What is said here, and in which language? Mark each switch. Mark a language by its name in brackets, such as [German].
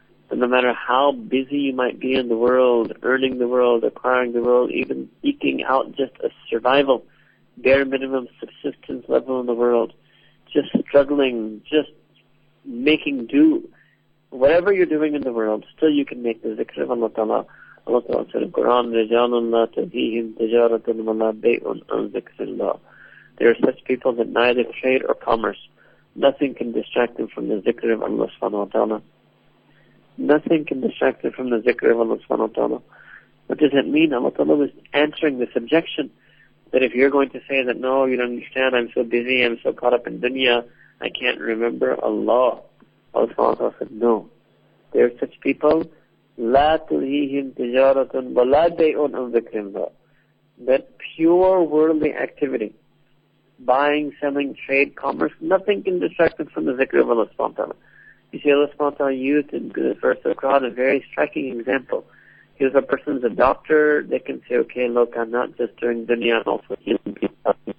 [English] And no matter how busy you might be in the world, earning the world, acquiring the world, even eking out just a survival, bare minimum subsistence level in the world, just struggling, just making do, whatever you're doing in the world, still you can make the zikr of Allah Ta'ala. Allah Ta'ala said in the Quran, [Arabic] رِجَالٌ لَا تَلْهِيهِمْ تِجَارَةٌ وَلَا بَيْءٌ عَنْ ذِكْرِ اللَّهِ. [English] There are such people that neither trade or commerce, nothing can distract them from the zikr of Allah subhanahu wa ta'ala. Nothing can distract them from the zikr of Allah subhanahu wa ta'ala. What does it mean? Allah ta'ala was answering this objection that if you're going to say that, no, you don't understand, I'm so busy, I'm so caught up in dunya, I can't remember Allah. Allah subhanahu wa ta'ala said, no. There are such people, [Arabic] لا تلهيهم تجارة ولا بيع عن ذكر الله. [English] That pure worldly activity, buying, selling, trade, commerce, nothing can distract them from the zikr of Allah subhanahu wa ta'ala. You see, Allah subhanahu wa ta'ala used in the verse of the Quran a very striking example. If a person's a doctor, they can say, okay, look, I'm not just doing dunya, I'm also healing people.